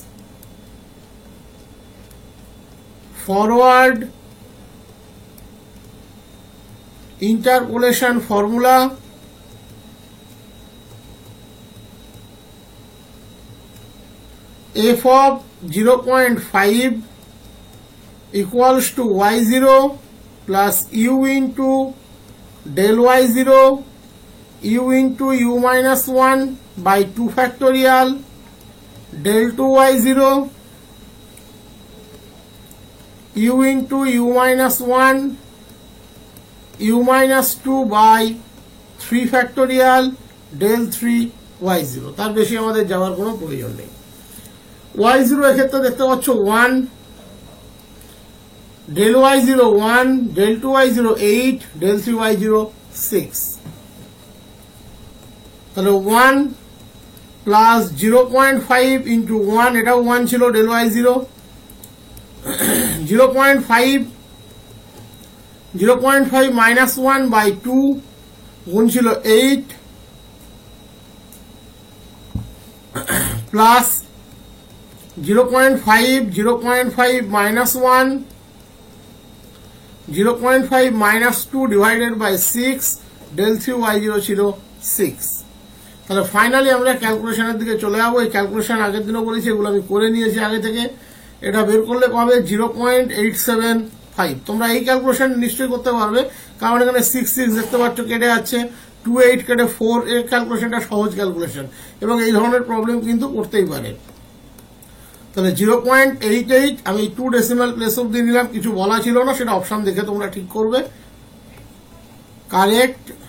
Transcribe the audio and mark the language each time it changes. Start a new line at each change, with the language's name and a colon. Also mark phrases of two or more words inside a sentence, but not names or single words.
English: forward interpolation formula f of 0.5 equals to y0 plus u into del y0 u into u minus 1 by 2 factorial del 2y0 u into u minus 1 u minus 2 by 3 factorial del 3y0
Bangla: তার বেশি আমাদের যাওয়ার কোনো প্রয়োজন নেই y0 এক্ষেত্রে দেখতে পাচ্ছ 1
English: del y0 1 del 2y0 8 del 3y0 6
Bangla: তাহলে 1
English: plus 0.5 into 1
Bangla: এটাও 1 ছিল
English: del y0 0.5 minus 1 by 2
Bangla: গুণ ছিল
English: 8 প্লাস 0.5 minus 1 0.5 minus 2 divided by 6 del 3y0
Bangla: ছিল 6 তাহলে ফাইনালি আমরা ক্যালকুলেশনের দিকে চলে যাবো এই ক্যালকুলেশন আগের দিনও বলেছি এগুলো আমি করে নিয়েছি আগে থেকে এটা বের করলে পাবে 0.875 তোমরা এই ক্যালকুলেশন নিশ্চয়ই করতে পারবে কারণ এখানে 6 দেখতে পাচ্ছ কেটে যাচ্ছে 28 কেটে 4 এর ক্যালকুলেশনটা সহজ ক্যালকুলেশন এবং এই ধরনের প্রবলেম কিন্তু করতেই পারে তাহলে 0.88 আমি 2
English: decimal place
Bangla: অবধি নিলাম কিছু বলা ছিল না সেটা অপশন দেখে তোমরা ঠিক করবে কারেক্ট